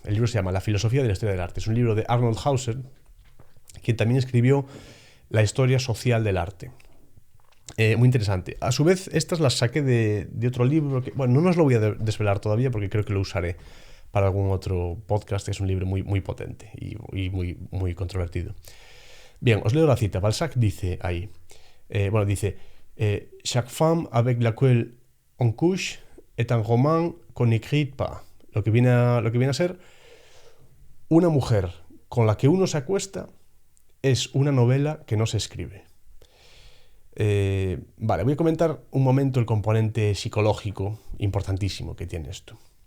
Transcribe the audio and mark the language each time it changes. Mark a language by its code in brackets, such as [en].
[es] El libro se llama La filosofía de la historia del arte. Es un libro de Arnold Hauser, quien también escribió La historia social del arte. Muy interesante. A su vez, estas las saqué de otro libro que, bueno, no os lo voy a desvelar todavía porque creo que lo usaré para algún otro podcast. Es un libro muy, muy potente y muy, muy controvertido. Bien, os leo la cita. Balzac dice ahí, dice, [fr] chaque femme avec laquelle on couche est un roman qu'on n'écrit pas. [es] Lo que viene a ser, una mujer con la que uno se acuesta es una novela que no se escribe. Voy a comentar un momento el componente psicológico importantísimo que tiene esto.